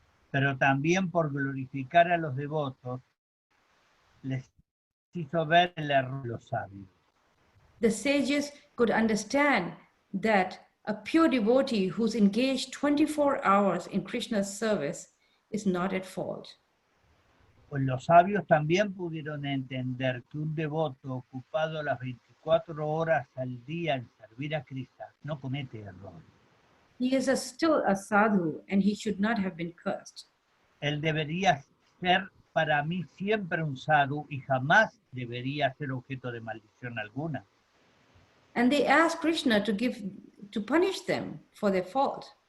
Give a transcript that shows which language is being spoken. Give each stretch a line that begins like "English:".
Spanish: Pero también por glorificar a los devotos, les hizo ver el error de los sabios.
English: The sages could understand that a pure devotee who's engaged 24 hours in Krishna's service is not at fault.
Spanish: Pues los sabios también pudieron entender que un devoto ocupado las 24 horas al día en servir a Krishna no comete error.
English: He is still a sadhu and he should not have been cursed.
Spanish: Él debería ser para mí siempre un sadhu y jamás debería ser objeto de maldición alguna.
English: And they asked Krishna to punish them for their fault.